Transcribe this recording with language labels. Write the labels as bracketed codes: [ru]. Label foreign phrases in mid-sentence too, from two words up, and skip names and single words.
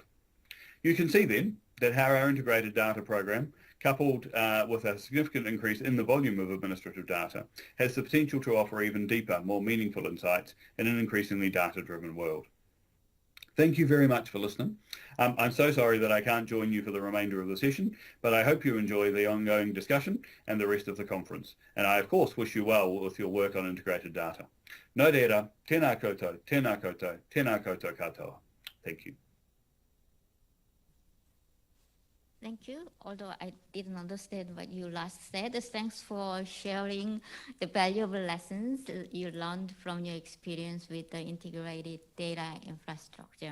[en] You can see then that how our integrated data program, coupled with a significant increase in the volume of administrative data, has the potential to offer even deeper, more meaningful insights in an increasingly data-driven world. Thank you very much for listening. I'm so sorry that I can't join you for the remainder of the session, but I hope you enjoy the ongoing discussion and the rest of the conference. And I, of course, wish you well with your work on integrated data. [mi] Nō reira, tēnā koutou, tēnā koutou, tēnā koutou katoa. [en] Thank you. Thank you. Although I didn't understand what you last said, thanks for sharing the valuable lessons you learned from your experience with the integrated data infrastructure.